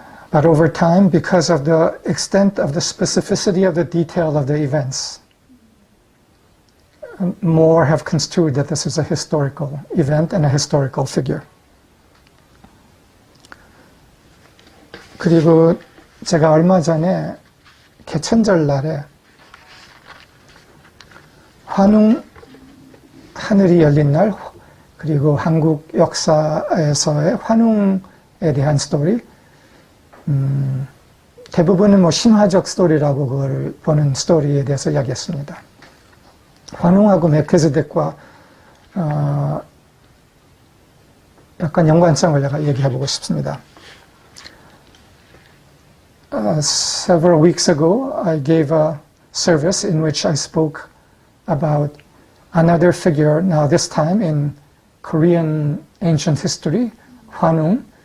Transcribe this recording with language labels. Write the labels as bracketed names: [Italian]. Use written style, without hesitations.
[English] But over time, because of the extent of the specificity of the detail of the events, more have construed that this is a historical event and a historical figure. [Korean] 그리고 제가 얼마 전에 개천절 날에 환웅 하늘이 열린 날, 그리고 한국 역사에서의 환웅에 대한 스토리, 대부분은 뭐 신화적 스토리라고 그걸 보는 스토리에 대해서 이야기했습니다. 환웅하고 멜키세덱과 약간 연관성을 내가 얘기해보고 싶습니다. [English] Several weeks ago, I gave a service in which I spoke about another figure, now this time in Korean ancient history, Hwanung,